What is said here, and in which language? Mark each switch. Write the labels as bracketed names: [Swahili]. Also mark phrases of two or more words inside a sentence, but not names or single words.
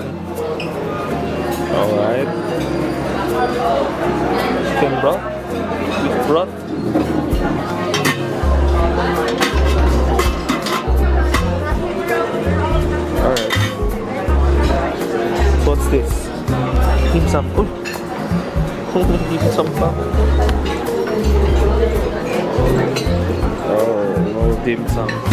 [English] Alright. Chicken broth. Beef broth. Alright. What's this? Dim sum. Dim sum pa. Oh, no dim sum.